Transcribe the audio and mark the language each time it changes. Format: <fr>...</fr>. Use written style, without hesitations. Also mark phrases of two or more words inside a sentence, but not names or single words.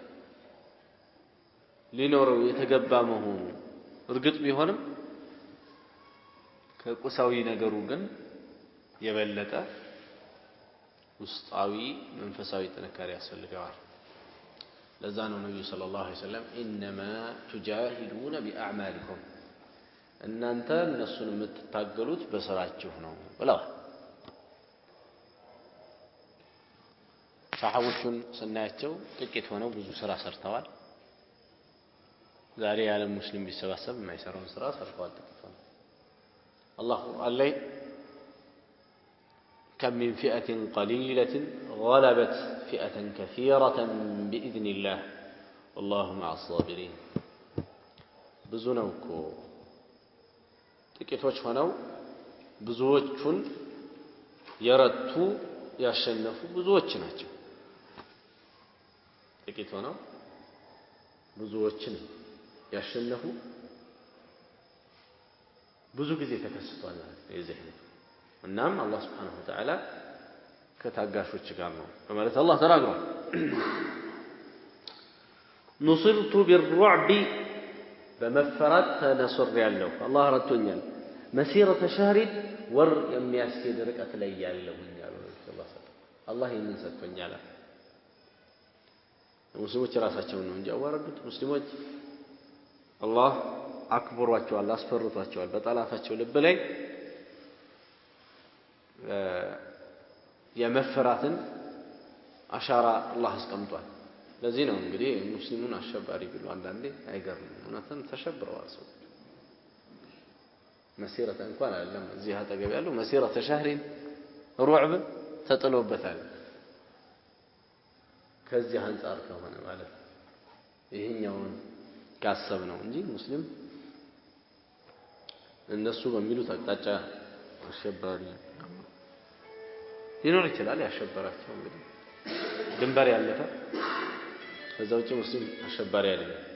<am>ሊኖረው የተገባ መሆኑ እርግጥ ቢሆንም ከቁሳዊ ነገሩ ግን የበለጠ ውስጣዊ መንፈሳዊ ጥንካሬ ያስፈልገዋል ለዛ ነው ነብዩ</am> <ar>صلى الله عليه وسلم انما تجاهدون باعمالكم</ar> <am>እናንተ እነሱን የምትታገሉት በስራችሁ ነው ብለዋል ሰሃቦቹን ስናያቸው ጥቂት ሆነው ብዙ ስራ ሰርተዋል ዛሬ ያለ ሙስሊም ቢሰባሰብ የማይሰራውን ስራ ሰርተዋል ጥቂት ሆነው አላህ ቁርአን ላይ</am> <ar>كم من فئة قليلة غلبت فئة كثيرة بإذن الله والله مع الصابرين بزنوكو</ar> <am>ጥቂቶች ሆነው ብዙዎቹን የረቱ ያሸነፉ ብዙዎች ናቸው ጥቂት ሆነው ብዙዎችን ያሸነፉ ብዙ ጊዜ ተከስቷል የዚህ እናም አላህ</am> <ar>سبحانه وتعالى</ar> <am>ከታጋሾች ጋር ነው በማለት አላህ ተናግሯል</am> <ar>نصرت بالرعب</ar> <am>በመፈራት ተነስር ያለው አላህ ረድቶኛል</am> <ar>مسيرة شهر ور</ar> <am>የሚያስኬድ ርቀት ላይ ያለሁኝ ያለው አላህ ይህንን ሰጥቶኛል ሙስሊሞች ራሳቸውን ነው እንጂ አዋረዱት ሙስሊሞች አላህ አክብሯቸዋል አስፈርቷቸዋል በጠላታቸው ልብ ላይ የመፈራትን አሻራ አላህ አስቀምጧል ለዚህ ነው እንግዲህ ሙስሊሙን አሸባሪ ብሎ አንዳንዴ አይገርምም እውነትም ተሸብረዋል ሰው مسيرة እንኳን አይደለም እዚህ አጠገብ ያለው</am> <ar>مسيرة شهر رعب</ar> <am>ተጥሎበታል ከዚህ አንፃር ከሆነ ማለት ይሄኛውን ካሰብ ነው እንጂ ሙስሊም እነሱ በሚሉት አቅጣጫ አሸባሪ ሊኖር ይችላል ያሸበራቸው እንግዲህ ድንበር ያለፈ ከዛው ውጪ ሙስሊም አሸባሪ አይደለም</am>